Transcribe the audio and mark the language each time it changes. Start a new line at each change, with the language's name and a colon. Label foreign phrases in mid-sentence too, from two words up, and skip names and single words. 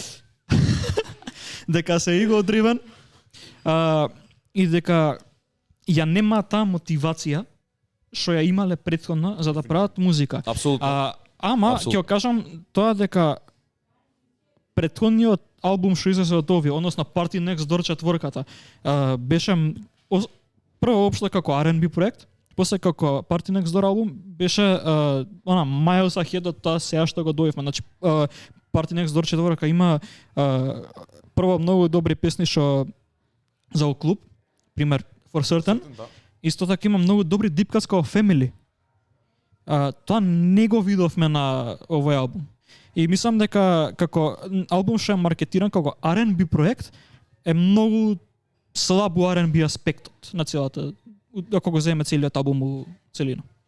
Macedonian: Дека се
English: ego driven
Macedonian: и дека ја нема таа мотивација што ја имале претходно за да прават музика. Апсолутно. Ама ќе кажам тоа дека претходниот албум што излезе од овие, односно Party Next Door четворката, беше прво општо како R&B проект, после како Party Next Door албум беше
English: miles ahead
Macedonian: од тоа сега што го дојдовме. Значи Party Next Door четворка има прво многу добри песни што за клуб, пример For Certain. Исто така има многу добри
English: deep cuts
Macedonian: како Family. Тоа не го видовме на овој албум. И мислам дека како албум што е маркетиран како R&B проект е многу слаб R&B аспектот на целата, ако го земе целиот албум у целина.